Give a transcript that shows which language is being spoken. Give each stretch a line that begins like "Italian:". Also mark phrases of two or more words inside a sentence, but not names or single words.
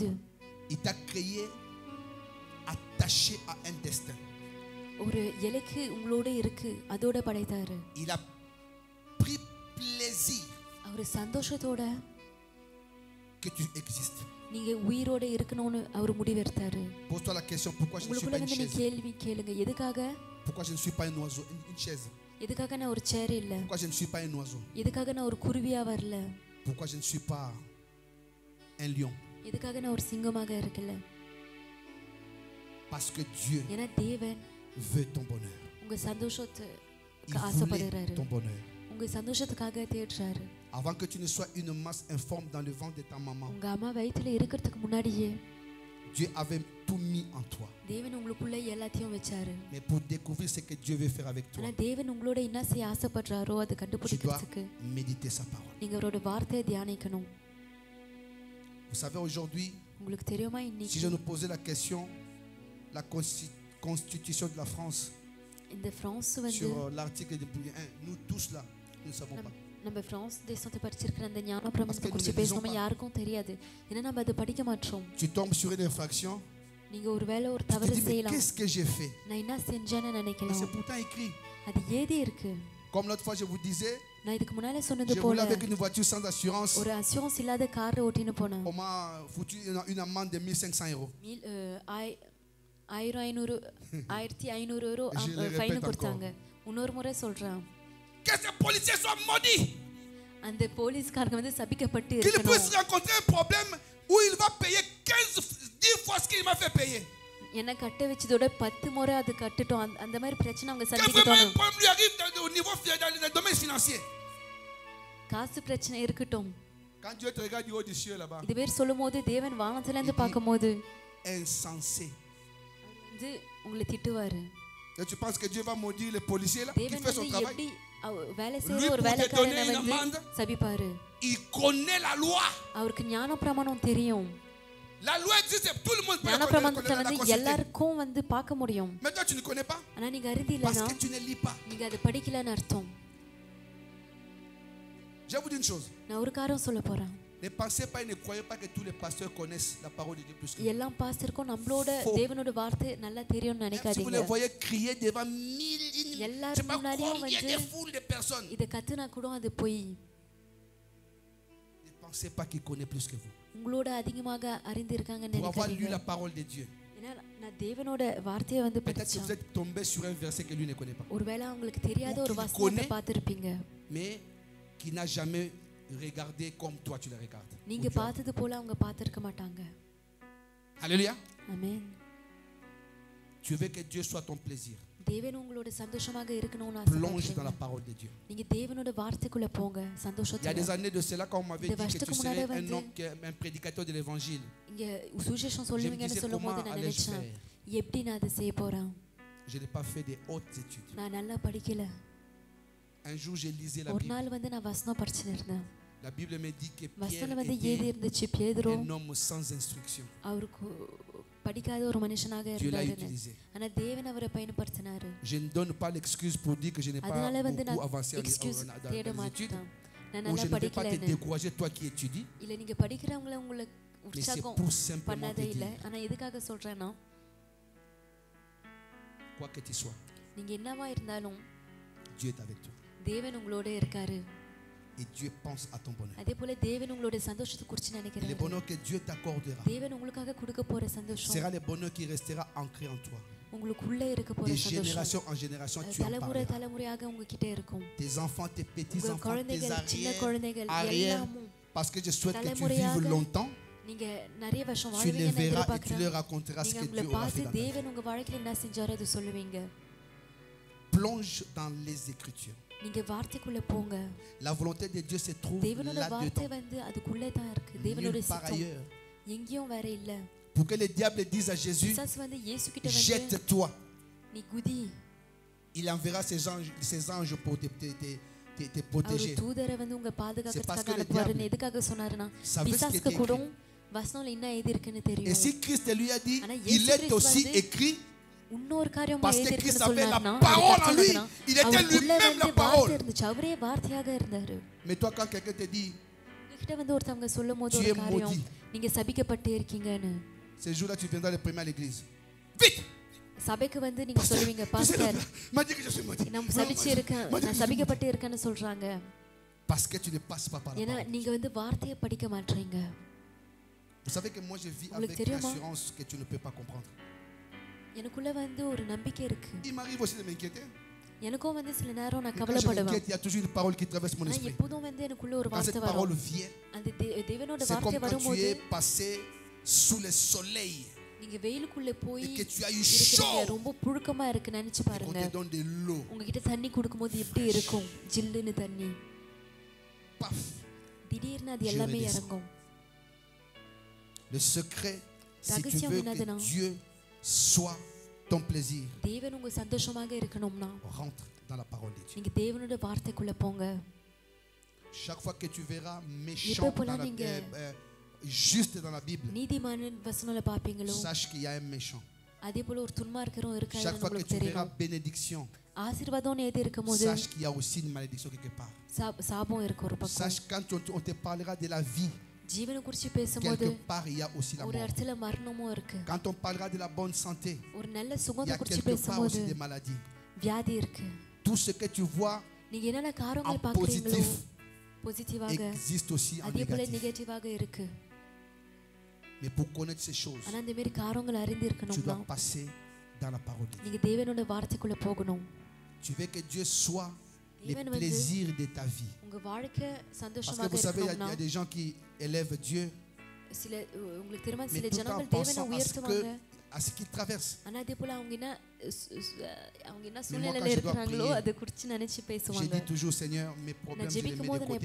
French: il t'a créé attaché à un destin.
Tamil: ஒரு இலக்கு உங்களோட இருக்கு, அதோட படைத்தாரு.
French: Il a pris plaisir
Tamil: அவர் சந்தோஷத்தோட
French: que tu existes.
Tamil: நீங்க உயிரோட இருக்கணும்னு அவர் முடிவெடுத்தாரு.
French: Pose-toi la question, pourquoi je ne suis
Tamil: உங்களுக்குள்ள
French: pas une
Tamil: வந்து நீ
French: chaise?
Tamil: கேள்வி கேளுங்க, எதுக்காக
French: Pourquoi je ne suis pas un oiseau, une chaise?
Tamil: எதுக்காக நான் ஒரு சேர் இல்ல,
French: Pourquoi je ne suis pas un oiseau?
Tamil: எதுக்காக நான் ஒரு குருவியா வரல,
French: Pourquoi je ne suis pas un lion?
Tamil: எதுக்காக நான் ஒரு சிங்கமாக இருக்கல.
French: Parce que Dieu
Tamil: ஏன்னா தேவன்
French: veut ton bonheur.
Tamil: உங்க
French: Il
Tamil: சந்தோஷத்துக்கு
French: voulait
Tamil: ஆசைப்படுறாரு,
French: ton bonheur.
Tamil: உங்க சந்தோஷத்துக்காக தேடுறாரு.
French: Avant que tu ne sois une masse informe dans le ventre de ta maman,
Tamil: உங்க அம்மா வயித்துல இருக்கிறதுக்கு முன்னாடியே
French: Dieu avait tout mis en toi.
Tamil: தேவன் உங்களுக்குள்ள எல்லாத்தையும் வச்சாரு.
French: Mais pour découvrir ce que Dieu veut faire avec toi,
Tamil: ஆனா தேவன் உங்களோட என்ன செய்ய ஆசைப்படுறாரோ அதை
French: tu dois
Tamil: கண்டுபிடிக்கிறதுக்கு
French: méditer sa parole.
Tamil: நீங்க அவரோட வார்த்தையை தியானிக்கணும்.
French: Vous savez, aujourd'hui,
Tamil: உங்களுக்கு தெரியுமா,
French: si
Tamil: இன்னைக்கு
French: je nous posais la question, la constitution de la France,
Tamil: இந்த பிரான்ஸ் வந்து
French: sur l'article de 1, nous tous là, nous ne savons pas.
Tamil: நம்ம பிரான்ஸ் தேசத்தை படிச்சிருக்கிற அந்த ஞான பிரமாணத்தை
French: Parce que
Tamil: குறித்து
French: nous ne lisons
Tamil: பேசணுமா
French: pas.
Tamil: யாருக்கும் தெரியாது. ஏன்னா நம்ம அதை படிக்க மாட்டோம்.
French: Tu tombes sur une infraction,
Tamil: நீங்க ஒருவேளை ஒரு
French: tu te
Tamil: தவறு
French: dis, mais
Tamil: செய்யலாம்,
French: qu'est-ce que j'ai fait?
Tamil: நான் என்ன செஞ்சேன்னு
French: Mais
Tamil: நினைக்கலாம்.
French: c'est pourtant écrit.
Tamil: அது ஏதி இருக்கு.
French: Comme l'autre fois, je vous disais,
Tamil: நான் இதுக்கு முன்னாலே சொன்னது
French: je
Tamil: போல
French: roulais avec une voiture sans assurance.
Tamil: ஒரு அஷூரன்ஸ் இல்லாத கார் ஓட்டின்னு போனேன்.
French: On m'a foutu une amende de 1500 euros.
Tamil: 1500 euro
French: Je le
Tamil: ஃபைன்
French: répète
Tamil: கொடுத்தாங்க. இன்னொரு முறை சொல்றேன்,
French: Que ces policiers soient maudits.
Tamil: அந்த போலீஸ்காரங்க வந்து சபிக்கப்பட்டு
French: Qu'il
Tamil: இருக்கணும்.
French: puisse rencontrer un problème où il va payer 10 fois ce qu'il m'a fait payer.
Tamil: என்ன கட்ட வச்சதோட 10 முறை அது கட்டட்டும். அந்த மாதிரி பிரச்சனை அவங்க
French: Que vraiment un
Tamil: சந்திக்கட்டும்.
French: problème lui arrive au niveau dans le domaine financier.
Tamil: காசு பிரச்சனை இருக்கட்டும்.
French: Quand Dieu te regarde du haut du ciel là-bas,
Tamil: இது பேர் சொல்லும்போது தேவன் வானத்துல இருந்து
French: Il dit-
Tamil: பார்க்கும்போது
French: insensé.
Tamil: வந்து உங்களை திட்டுவாரு.
French: Et tu penses que Dieu va maudire les policiers là qui
Tamil: தேவன்
French: fait son
Tamil: வந்து
French: travail?
Tamil: எப்படி வேலை
French: Lui,
Tamil: செய்யற ஒரு
French: pour te
Tamil: வேலைக்காரனை
French: donner une
Tamil: வந்து
French: amende,
Tamil: சபிப்பாரு.
French: Il connaît la loi.
Tamil: அவருக்கு ஞான பிரமாணம் தெரியும்.
French: La loi existe, tout le monde peut
Tamil: ஞான
French: la
Tamil: பிரமாணத்தை
French: connaître, la
Tamil: வந்து
French: consulter.
Tamil: எல்லாருக்கும் வந்து பார்க்க முடியும்.
French: Mais toi tu ne connais pas
Tamil: ஆனா நீங்க அறிந்து
French: parce
Tamil: இல்லனா
French: que tu ne lis pas.
Tamil: நீங்க அதை படிக்கலன்னு அர்த்தம்.
French: Je vais vous dire une chose.
Tamil: நான் ஒரு காரணம் சொல்ல போறேன்.
French: Ne pensez pas et ne croyez pas que tous les pasteurs connaissent la parole de Dieu plus que vous.
Tamil: எல்லாம் பாஸ்டருக்கும் நம்மளோட
French: Faux.
Tamil: தேவனோட வார்த்தை நல்லா தெரியும்னு
French: Même si vous
Tamil: நினைக்காதீங்க.
French: les voyez crier devant mille, je
Tamil: எல்லாரும்
French: sais pas
Tamil: முன்னாடியும்
French: combien
Tamil: வந்து
French: de foules de personnes.
Tamil: இத கத்துனா கூட அது பொய்.
French: Ne pensez pas qu'il connaît plus que vous.
Tamil: உங்களோட அதிகமாக அறிந்திருக்காங்கன்னு
French: Pour avoir lu
Tamil: நினைக்காதீங்க.
French: la parole de Dieu.
Tamil: ஏன்னா நான் தேவனோட வார்த்தையை வந்து
French: Peut-être que vous
Tamil: படிச்சேன்.
French: êtes tombé sur un verset que lui ne connaît pas.
Tamil: ஒருவேளை உங்களுக்கு தெரியாத
French: Ou
Tamil: ஒரு
French: qu'il
Tamil: வசனத்தை
French: connaît.
Tamil: பார்த்திருப்பீங்க.
French: Mais qui n'a jamais regardé comme toi tu le regardes.
Tamil: நீங்க
French: Ou Dieu.
Tamil: பார்த்தது போல அவங்க பார்த்திருக்க மாட்டாங்க.
French: Alléluia.
Tamil: ஆமென்.
French: Tu veux que Dieu soit ton plaisir.
Tamil: தேவன் உங்களோட சந்தோஷமாக இருக்கணும்னு
French: Plonge dans la
Tamil: ஆசைப்படுறீங்க.
French: parole de Dieu.
Tamil: நீங்க தேவனோட வார்த்தைக்குள்ள போங்க
French: Il y a des
Tamil: சந்தோஷத்தோட.
French: années de cela, quand on m'avait Des dit que
Tamil: வருஷத்துக்கு
French: tu
Tamil: முன்னாடி
French: serais un
Tamil: வந்து-
French: homme, un prédicateur de l'évangile,
Tamil: இங்க சுவிசேஷம்
French: je me
Tamil: சொல்லுவீங்கன்னு
French: disais
Tamil: சொல்லும்போது
French: comment
Tamil: நான்
French: allais-je
Tamil: நினைச்சேன்,
French: faire?
Tamil: எப்படி நான் அதை செய்ய போறேன்?
French: Je n'ai pas fait des hautes études.
Tamil: நான் நல்லா படிக்கல.
French: Un jour, j'ai lisé la
Tamil: ஒரு
French: Bible.
Tamil: நாள் வந்து நான் வசனம் படிச்சுட்டு இருந்தேன்.
French: La Bible me dit que Pierre
Tamil: வசனம் வந்து ஏது
French: était
Tamil: இருந்துச்சு, பேதுரு
French: un homme sans instruction.
Tamil: அவருக்கு படிக்காத ஒரு மனுஷனாக
French: Dieu l'a
Tamil: இருந்தாரு.
French: utilisé.
Tamil: ஆனா தேவன் அவரை பயன்படுத்தினாரு.
French: Je ne donne pas l'excuse pour dire que je n'ai pas
Tamil: அதனால வந்து
French: beaucoup
Tamil: நான்
French: avancé
Tamil: எக்ஸ்கியூஸ்
French: dans
Tamil: தேட
French: les études.
Tamil: மாட்டேன். நான்
French: Ou
Tamil: நல்லா
French: je ne vais pas te
Tamil: படிக்கலன்னு.
French: décourager, toi qui étudies.
Tamil: இல்ல நீங்க படிக்கிறவங்கள உங்களை
French: Mais c'est
Tamil: உற்சாகம்
French: pour simplement
Tamil: பண்ணாதே
French: te
Tamil: இல்ல.
French: dire,
Tamil: ஆனா எதுக்காக சொல்றேன்னா,
French: quoi que tu sois,
Tamil: நீங்க என்னவா இருந்தாலும்
French: Dieu est avec toi.
Tamil: தேவன் உங்களோட இருக்காரு.
French: Et Dieu pense à ton bonheur.
Tamil: அதே போல தேவன் உங்களுடைய சந்தோஷத்தை குறித்து
French: Et le
Tamil: நினைக்கிறாரு.
French: bonheur que Dieu t'accordera
Tamil: தேவன் உங்களுக்காக கொடுக்க போற சந்தோஷம்
French: sera le bonheur qui restera ancré en toi.
Tamil: உங்களுக்குள்ள இருக்க போற
French: De
Tamil: சந்தோஷம்
French: génération en génération, tu en
Tamil: தலைமுறை
French: parleras.
Tamil: தலைமுறையாக உங்ககிட்ட இருக்கும்.
French: Tes enfants, tes
Tamil: உங்க
French: petits-enfants, tes
Tamil: குழந்தைகள், சின்ன குழந்தைகள்
French: arrières,
Tamil: எல்லாமும்
French: parce que je souhaite que tu
Tamil: தலைமுறையாக
French: vives longtemps.
Tamil: நீங்க நிறைய வருஷம்
French: Tu les
Tamil: வாழ்வீங்கன்னு
French: verras et tu
Tamil: எதிர்பார்க்கிறேன்.
French: leur raconteras ce
Tamil: நீங்க
French: que
Tamil: உங்களை
French: Dieu aura
Tamil: பார்த்து
French: fait dans ta vie.
Tamil: தேவன் உங்க வாழ்க்கையில என்ன செஞ்சாரோ அதை சொல்லுவீங்க.
French: Plonge dans les Écritures.
Tamil: நீங்க வார்த்தைக்குள்ள போங்க.
French: La volonté de Dieu se trouve
Tamil: தேவனோட வார்த்தை
French: là-dedans.
Tamil: வந்து அதுக்குள்ளே தான் இருக்கு. தேவனோட
French: Nulle part
Tamil: சித்தம்
French: ailleurs.
Tamil: எங்கேயும் வேற இல்ல.
French: Pour que le diable dise à Jésus,
Tamil: பிசாசு வந்து இயேசு கிட்ட வந்து
French: jette-toi.
Tamil: நீ குதி.
French: Il enverra ses anges pour te
Tamil: அவர்
French: protéger.
Tamil: தூதரை வந்து உங்க
French: C'est parce
Tamil: பாதுகாக்கிறதுக்காக
French: que le
Tamil: அனுப்புவாருன்னு
French: diable
Tamil: எதுக்காக சொன்னாருன்னா,
French: savait ce qui
Tamil: பிசாசுக்கு
French: était
Tamil: கூட
French: écrit.
Tamil: வசனம்ல என்ன எழுதி இருக்குன்னு
French: Et
Tamil: தெரியும்.
French: si Christ lui a dit,
Tamil: ஆனா
French: il
Tamil: இயேசு
French: est aussi
Tamil: கிறிஸ்து
French: écrit,
Tamil: இன்னொரு காரியம்
French: parce que
Tamil: எழுதி
French: Christ
Tamil: இருக்குன்னு
French: avait la
Tamil: சொன்னாருன்னா,
French: parole en lui.
Tamil: அதுக்கு
French: Il était
Tamil: அவருக்குள்ள
French: lui-même
Tamil: வந்து
French: la parole.
Tamil: வார்த்தை இருந்துச்சு. அவரே வார்த்தையாக இருந்தாரு.
French: Mais toi, quand quelqu'un te dit,
Tamil: உங்ககிட்ட வந்து ஒருத்தவங்க சொல்லும் போது
French: Tu
Tamil: ஒரு
French: es
Tamil: காரியம்,
French: maudit.
Tamil: நீங்க சபிக்கப்பட்டு இருக்கீங்கன்னு,
French: ce jour-là, tu viendras le premier à l'église. Vite!
Tamil: சபைக்கு வந்து நீங்க சொல்லுவீங்க,
French: Tu sais,
Tamil: பாஸ்டர்
French: il m'a dit que je suis maudit.
Tamil: நான் சபிச்சு இருக்கேன், நான் சபிக்கப்பட்டு இருக்கேன்னு சொல்றாங்க.
French: Parce que tu ne passes pas par la
Tamil: ஏன்னா
French: parole.
Tamil: நீங்க வந்து வார்த்தையை படிக்க மாட்டீங்க.
French: Vous savez que moi, je vis
Tamil: உங்களுக்கு
French: avec
Tamil: தெரியுமா?
French: l'assurance que tu ne peux pas comprendre.
Tamil: எனக்குள்ள வந்து ஒரு நம்பிக்கை இருக்கு.
French: Il m'arrive aussi de m'inquiéter.
Tamil: எனக்கும் வந்து சில நேரம் நான்
French: Mais quand je
Tamil: கவலைப்படுவேன்.
French: m'inquiète, il y a toujours une parole qui traverse mon
Tamil: ஆனா
French: esprit.
Tamil: எப்போதும் வந்து எனக்குள்ள ஒரு
French: Quand cette
Tamil: வார்த்தை
French: parole
Tamil: வரும்.
French: vient,
Tamil: அந்த தேவனோட
French: c'est
Tamil: வார்த்தை
French: comme quand tu
Tamil: வரும்போது
French: es passé sous le soleil
Tamil: நீங்க வெயிலுக்குள்ள போய்
French: et que tu as eu
Tamil: இருக்கிறீங்க,
French: chaud
Tamil: ரொம்ப புழுக்கமா இருக்கு நினைச்சு
French: et qu'on
Tamil: பாருங்க.
French: te donne de l'eau.
Tamil: உங்ககிட்ட தண்ணி கொடுக்கும்போது எப்படி இருக்கும்? ஜில்லுன்னு தண்ணி.
French: Paf!
Tamil: திடீர்னு அது
French: Je
Tamil: எல்லாமே
French: redescends.
Tamil: இறங்கும்.
French: Le secret, si tu
Tamil: ரகசியம்
French: veux
Tamil: என்னதுன்னா,
French: que Dieu soit ton plaisir,
Tamil: தேவன் உங்க சந்தோஷமாக இருக்கணும்னா
French: rentre dans la parole de Dieu.
Tamil: நீங்க தேவனோட வார்த்தைக்குள்ள போங்க.
French: Chaque fois que tu verras
Tamil: எப்ப
French: méchant
Tamil: போல
French: dans la,
Tamil: நீங்க
French: juste dans la Bible,
Tamil: நீதிமானின் வசனங்களை பாப்பீங்களோ,
French: sache qu'il y a un méchant.
Tamil: அதே போல ஒரு துன்மார்க்கரும்
French: Chaque
Tamil: இருக்காருன்னு
French: fois que
Tamil: உங்களுக்கு
French: tu verras
Tamil: தெரியும்.
French: bénédiction,
Tamil: ஆசீர்வாதம்னு எது இருக்கும்போது
French: sache qu'il y a aussi une malédiction quelque part.
Tamil: சாபம் இருக்கு ஒரு பக்கம்.
French: Sache quand on te parlera de la vie,
Tamil: ஜீவனை குறித்து பேசும்போது
French: quelque part il y a aussi la
Tamil: ஒரு
French: mort.
Tamil: இடத்துல மரணமும் இருக்கு.
French: Quand on parlera de la bonne santé,
Tamil: ஒரு நல்ல
French: il y
Tamil: சுகத்தை
French: a
Tamil: குறித்து
French: quelque part
Tamil: பேசும்போது
French: aussi des maladies.
Tamil: வியாதி இருக்கு.
French: Tout ce que tu vois
Tamil: நீங்க என்னென்ன காரியங்கள்
French: en
Tamil: பாக்குறீங்களோ
French: positif
Tamil: பாசிட்டிவாக,
French: existe aussi en
Tamil: அதே போல
French: négatif.
Tamil: நெகட்டிவாக இருக்கு.
French: Mais pour connaître ces choses,
Tamil: ஆனா இந்த மாதிரி காரியங்கள் அறிந்து
French: tu
Tamil: இருக்கணும்னா
French: dois passer dans la parole de Dieu.
Tamil: நீங்க தேவனோட வார்த்தைக்குள்ள போகணும்.
French: Tu veux que Dieu soit les
Tamil: தேவன் வந்து
French: plaisirs de ta vie.
Tamil: உங்க வாழ்க்கை
French: Parce que
Tamil: சந்தோஷமாக
French: vous savez, il y
Tamil: இருக்கணும்னா,
French: a des gens qui élèvent Dieu,
Tamil: சில உங்களுக்கு தெரியுமா,
French: mais
Tamil: சில
French: tout en
Tamil: ஜனங்கள் தேவனை
French: pensant
Tamil: உயர்த்துவாங்க.
French: à ce qu'ils traversent.
Tamil: ஆனா அதே போல அவங்க என்ன
French: quand
Tamil: சூழ்நிலையில
French: je dois
Tamil: இருக்கிறாங்களோ
French: prier,
Tamil: அதை குறித்து நினைச்சு
French: J'ai
Tamil: பேசுவாங்க.
French: dit toujours, Seigneur, mes
Tamil: நான்
French: problèmes, je les mets
Tamil: ஜெபிக்கும்
French: de
Tamil: போது நான்
French: côté.